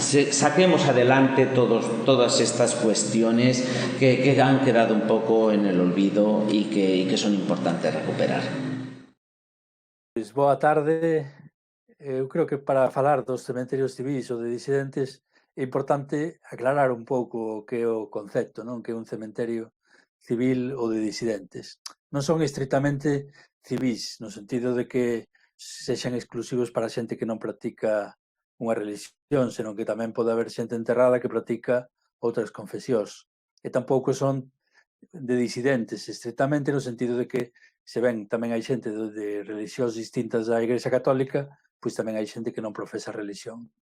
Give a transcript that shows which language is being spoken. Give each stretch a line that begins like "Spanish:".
Spanish: saquemos adelante todas estas cuestiones que han quedado un poco en el olvido y que son importantes recuperar.
Galician: Pois boa tarde. Eu creo que para falar dos cementerios civis ou de disidentes é importante aclarar un pouco o que é o concepto, non? Que é un cementerio civil ou de disidentes. Non son estritamente civis, no sentido de que sexan exclusivos para xente que non practica unha religión, senón que tamén pode haber xente enterrada que practica outras confesións. E tampouco son de disidentes, estritamente no sentido de que se ven tamén hai xente de religións distintas da Igrexa Católica, pois tamén hai xente que non profesa religión.